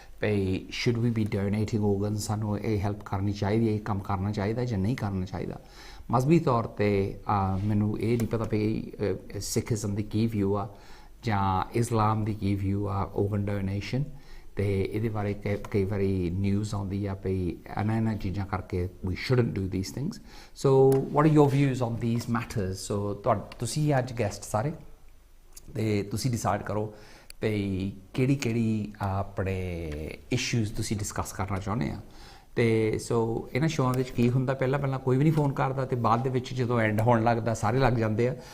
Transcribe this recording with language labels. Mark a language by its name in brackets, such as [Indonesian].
[Punjabi] We [English] should we be donating organs? [Punjabi] ਸਾਨੂੰ ਇਹ help ਕਰਨੀ ਚਾਹੀਦੀ ਹੈ, ਇਹ ਕੰਮ ਕਰਨਾ ਚਾਹੀਦਾ ਜਾਂ ਨਹੀਂ ਕਰਨਾ ਚਾਹੀਦਾ? ਮਜ਼ਹਬੀ ਤੌਰ 'ਤੇ ਮੈਨੂੰ ਇਹ ਨਹੀਂ ਪਤਾ ਵੀ ਸਿੱਖਿਜ਼ਮ ਦੀ ਕੀ ਵਿਊ ਆ ਜਾਂ ਇਸਲਾਮ ਦੀ ਕੀ ਵਿਊ ਆ organ donation. ਤੇ ਇਹਦੇ ਬਾਰੇ ਕਈ ਵਾਰੀ ਨਿਊਜ਼ ਆਉਂਦੀ ਆ ਵੀ ਇਹਨਾਂ ਚੀਜ਼ਾਂ ਕਰਕੇ [English] we shouldn't do these things. So what are your views on these matters? [Punjabi] So ਤੁਸੀਂ ਅੱਜ ਗੈਸਟ ਸਾਰੇ ਤੇ ਤੁਸੀਂ ਡਿਸਾਈਡ ਕਰੋ ਵੀ ਕਿਹੜੀ ਆਪਣੇ ਇਸ਼ੂਜ਼ ਤੁਸੀਂ ਡਿਸਕਸ ਕਰਨਾ ਚਾਹੁੰਦੇ ਆ. ਤੇ ਸੋ ਇਹਨਾਂ ਸ਼ੋਆਂ ਵਿੱਚ ਕੀ ਹੁੰਦਾ, ਪਹਿਲਾਂ ਕੋਈ ਵੀ ਨਹੀਂ ਫੋਨ ਕਰਦਾ ਤੇ ਬਾਅਦ ਦੇ ਵਿੱਚ ਜਦੋਂ ਐਂਡ ਹੋਣ ਲੱਗਦਾ ਸਾਰੇ ਲੱਗ ਜਾਂਦੇ ਆ.